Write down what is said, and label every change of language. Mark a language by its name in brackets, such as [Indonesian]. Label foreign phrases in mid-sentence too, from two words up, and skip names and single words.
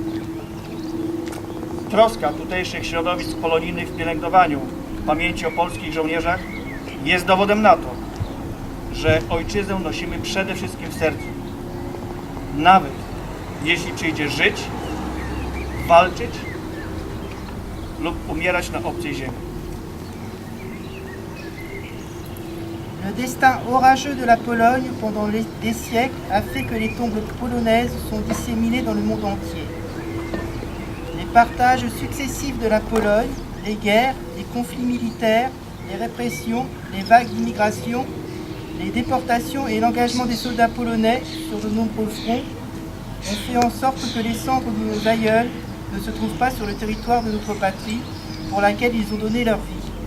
[Polish] Troska tutejszych środowisk polonijnych w pielęgnowaniu pamięci o polskich żołnierzach jest dowodem na to, że ojczyznę nosimy przede wszystkim w sercu. Nawet jeśli przyjdzie żyć, walczyć lub umierać na obcej ziemi. [French] Le destin orageux de la Pologne pendant des siècles a fait que les tombes polonaises sont disséminées dans le monde entier. Les partages successifs de la Pologne, les guerres, les conflits militaires, les répressions, les vagues d'immigration, les déportations et l'engagement des soldats polonais sur de nombreux fronts ont fait en sorte que les cendres de nos aïeuls ne se trouvent pas sur le territoire de notre patrie pour laquelle ils ont donné leur vie.